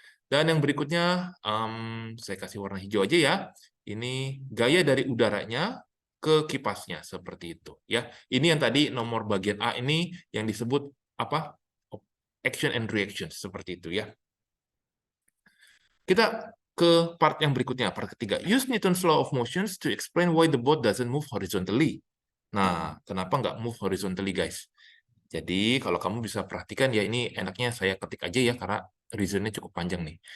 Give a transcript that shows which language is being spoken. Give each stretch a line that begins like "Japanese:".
Indonesian: Dan yang berikutnya saya kasih warna hijau aja ya. Ini gaya dari udaranya ke kipasnya seperti itu ya. Ini yang tadi nomor bagian A ini yang disebut apa?
English: Action and reaction
Indonesian: seperti itu ya. Kita ke part yang berikutnya, part ketiga.
English: Use Newton's law of motions to explain why the boat doesn't move horizontally.
Indonesian: Nah, kenapa nggak
English: move horizontally,
Indonesian: guys? Jadi, kalau kamu bisa perhatikan ya, ini enaknya saya ketik aja ya, karena reasonnya cukup panjang nih.